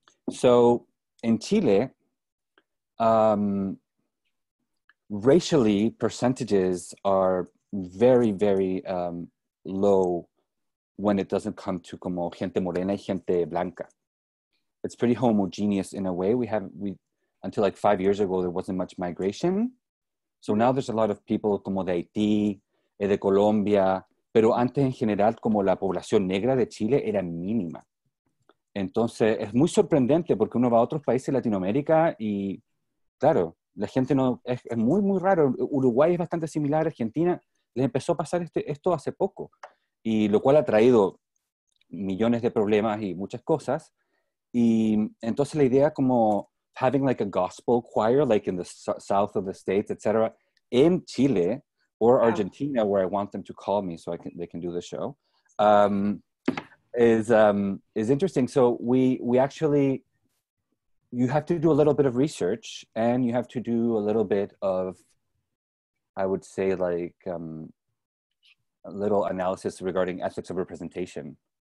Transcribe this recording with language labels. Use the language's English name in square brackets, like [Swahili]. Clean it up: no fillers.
[English] So in Chile, racially, percentages are very, very low when it doesn't come to [Spanish] como gente morena y gente blanca. [English] It's pretty homogeneous in a way. Until like 5 years ago, there wasn't much migration. So now there's a lot of people [Spanish] como de Haití, de Colombia, pero antes en general como la población negra de Chile era mínima. Entonces es muy sorprendente porque uno va a otros países de Latinoamérica y claro, la gente no, es muy, muy raro. Uruguay es bastante similar, Argentina, les empezó a pasar esto hace poco, y lo cual ha traído millones de problemas y muchas cosas. Y entonces la idea como [English] having like a gospel choir, like in the south of the States, etc., in Chile or Argentina, where I want them to call me so they can do the show, is interesting. So we actually, you have to do a little bit of research and you have to do a little bit of, I would say like a little analysis regarding ethics of representation.